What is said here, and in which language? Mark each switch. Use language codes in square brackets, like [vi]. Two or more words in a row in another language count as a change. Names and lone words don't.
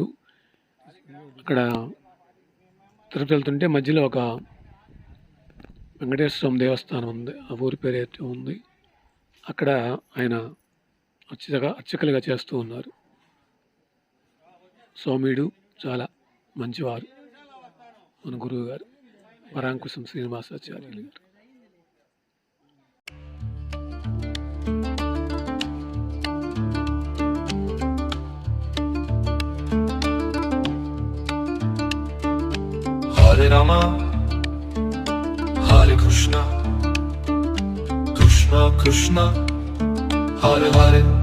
[te] అక్కడ తిరుపతి వెళ్తుంటే మధ్యలో ఒక వెంకటేశ్వర స్వామి దేవస్థానం ఉంది, ఆ ఊరి పేరు అయితే ఉంది. అక్కడ ఆయన అర్చకులుగా చేస్తూ ఉన్నారు. సౌమ్యుడు, చాలా మంచివారు మన గురువు గారు పరాంకుశం శ్రీనివాసాచార్యులు గారు. [sa] हरे राम, हरे कृष्ण, कृष्ण कृष्ण, हरे हरे.